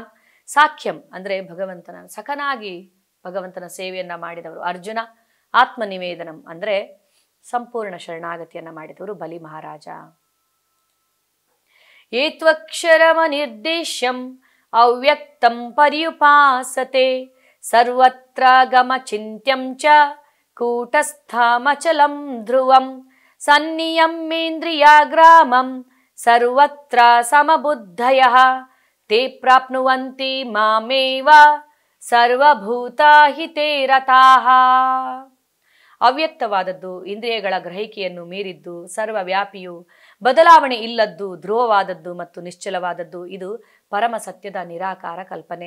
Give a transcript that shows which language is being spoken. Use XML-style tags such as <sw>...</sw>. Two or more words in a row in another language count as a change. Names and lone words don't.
<kn>ಸಾಖ್ಯಂ ಅಂದರೆ ಭಗವಂತನ ಸಖನಾಗಿ ಭಗವಂತನ ಸೇವೆಯನ್ನು ಮಾಡಿದವರು ಅರ್ಜುನ. ಆತ್ಮನಿವೇದನಂ ಅಂದರೆ ಸಂಪೂರ್ಣ ಶರಣಾಗತಿಯನ್ನು ಮಾಡಿದವರು ಬಲಿ ಮಹಾರಾಜ.</kn> <sa>ಏತ್ವಕ್ಷರಮನಿರ್ದೇಶ್ಯಂ ಅವ್ಯಕ್ತಂ ಪರ್ಯುಪಾಸತೆ ಸರ್ವತ್ರ ಗಮಚಿಂತ್ಯಂ ಚ ಕೂಟಸ್ಥಮಚಲಂ ಧ್ರುವಂ ಸನ್ನಿಯಮ್ಮೇಂದ್ರಿಯಾಗ್ರಾಮಂ ಸರ್ವತ್ರ ಸಮಬುದ್ಧಯಃ ತೇ ಪ್ರಾಪ್ನುವಂತಿ ಮಾಮೇವ ಸರ್ವಭೂತಾಹಿತೇ ರತಾಃ.</sa> <kn>ಅವ್ಯಕ್ತವಾದದ್ದು, ಇಂದ್ರಿಯಗಳ ಗ್ರಹಿಕೆಯನ್ನು ಮೀರಿದ್ದು, ಸರ್ವವ್ಯಾಪಿಯು, ಬದಲಾವಣೆ ಇಲ್ಲದ್ದು, ಧ್ರುವವಾದದ್ದು ಮತ್ತು ನಿಶ್ಚಲವಾದದ್ದು ಇದು ಪರಮ ಸತ್ಯದ ನಿರಾಕಾರ ಕಲ್ಪನೆ.</kn>